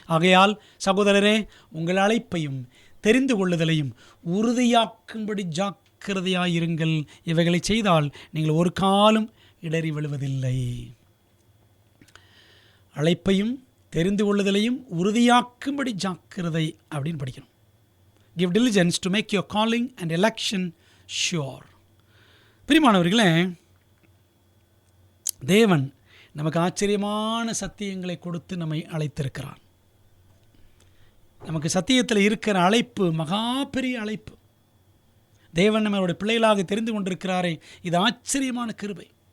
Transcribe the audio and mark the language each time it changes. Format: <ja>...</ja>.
<ta>ஆகையால் சகோதரரே, உங்கள் அழைப்பையும் தெரிந்து கொள்ளுதலையும் உறுதியாக்கும்படி ஜாக்கிரதையாயிருங்கள். இவைகளை செய்தால் நீங்கள் ஒரு காலம் இடறி விழுவதில்லை. அழைப்பையும் தெரிந்து கொள்ளுதலையும் உறுதியாக்கும்படி ஜாக்கிரதை அப்படின்னு படிக்கணும்.</ta> <en>Give diligence to make your calling and election sure.</en> <ta>பிரியமானவர்களே, தேவன் நமக்கு ஆச்சரியமான சத்தியங்களை கொடுத்து நம்மை அழைத்திருக்கிறார். நமக்கு சத்தியத்தில் இருக்கிற அழைப்பு மகா பெரிய அழைப்பு. தேவன் நம்மளுடைய பிள்ளைகளாக தெரிந்து கொண்டிருக்கிறாரே, இது ஆச்சரியமான கிருபை.</ta>